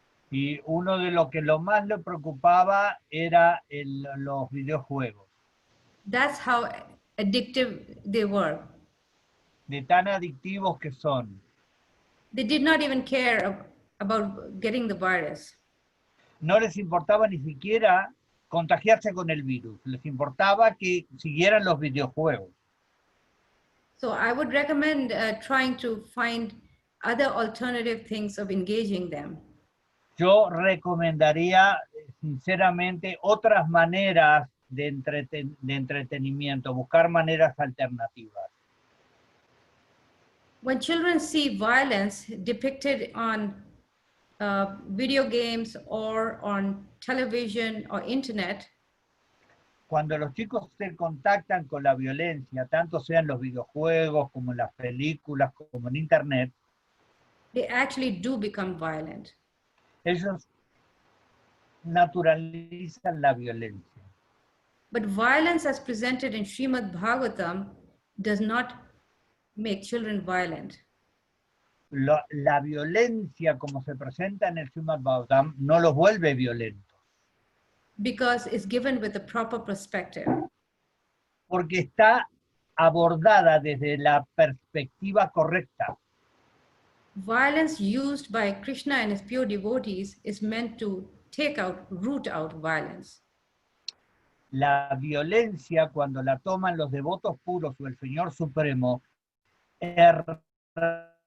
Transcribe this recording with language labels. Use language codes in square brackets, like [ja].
[es] Y uno de lo más le preocupaba era los videojuegos. [en] That's how addictive they were. [es] De tan adictivos que son. [en] They did not even care about getting the virus. [es] No les importaba ni siquiera contagiarse con el virus, les importaba que siguieran los videojuegos. [en] So I would recommend trying to find other alternative things of engaging them. [es] Yo recomendaría sinceramente otras maneras de entretenimiento, buscar maneras alternativas. [en] When children see violence depicted on video games or on television or internet, [es] cuando los chicos se contactan con la violencia, tanto sea en los videojuegos como en las películas, como en internet, [en] they actually do become violent. [es] ellos naturalizan la violencia. [en] But violence as presented in Srimad-bhagavatam does not make children violent. [es] La violencia como se presenta en el Srimad-bhagavatam no los vuelve violentos. [en] Because it's given with a proper perspective. [es] Porque está abordada desde la perspectiva correcta. [en] Violence used by Krishna and his pure devotees is meant to root out violence. [es] La violencia, cuando la toman los devotos puros o el Señor Supremo, erradica.